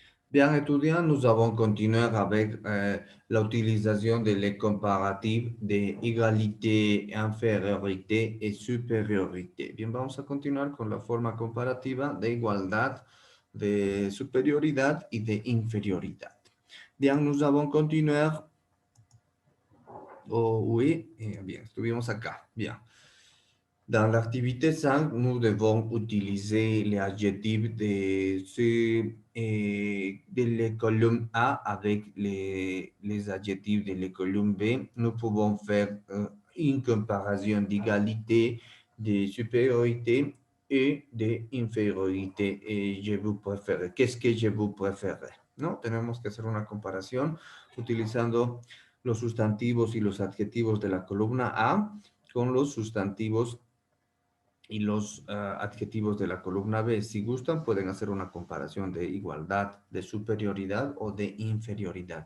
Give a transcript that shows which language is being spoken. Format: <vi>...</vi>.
<fr>Bien, étudiants, nous avons continué avec l'utilisation de les comparatifs de égalité, infériorité et supériorité.</fr> <es>Bien, vamos a continuar con la forma comparativa de igualdad, de superioridad y de inferioridad.</es> <fr>Bien, nous avons continué. Oh, oui, bien,</fr> <es>estuvimos acá.</es> <fr>Bien. Dans l'activité 5, nous devons utiliser les adjectifs de la colonne A avec les adjectifs de la colonne B. Nous pouvons faire une comparaison d'égalité, de supériorité et d'infériorité. Et je vous préfère. Qu'est-ce que je vous préfère?</fr> <es>¿No? Tenemos que hacer una comparación utilizando los sustantivos y los adjetivos de la columna A con los sustantivos y los adjetivos de la columna B. Si gustan, pueden hacer una comparación de igualdad, de superioridad o de inferioridad.</es>